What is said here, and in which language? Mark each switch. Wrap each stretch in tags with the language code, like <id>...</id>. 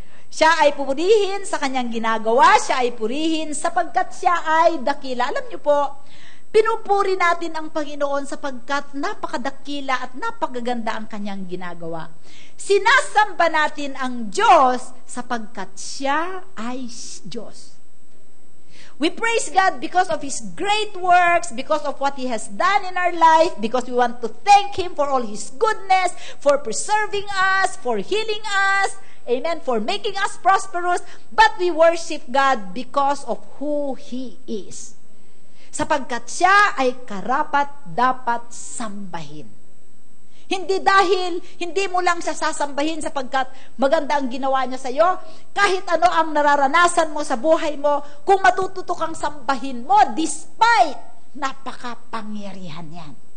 <tl>Siya ay purihin sa kanyang ginagawa, siya ay purihin sapagkat siya ay dakila. Alam niyo po, pinupuri natin ang Panginoon sapagkat napakadakila at napakaganda ang kanyang ginagawa. Sinasamba natin ang Diyos sapagkat siya ay Diyos.</tl> <en>We praise God because of His great works, because of what He has done in our life, because we want to thank Him for all His goodness, for preserving us, for healing us, amen, for making us prosperous, but we worship God because of who He is.</en> <tl>Sapagkat siya ay karapat-dapat sambahin. Hindi dahil hindi mo lang siya sasambahin sapagkat maganda ang ginawa niya sa iyo, kahit ano ang nararanasan mo sa buhay mo, kung matututo kang sambahin mo, despite napakapangyarihan yan.</tl>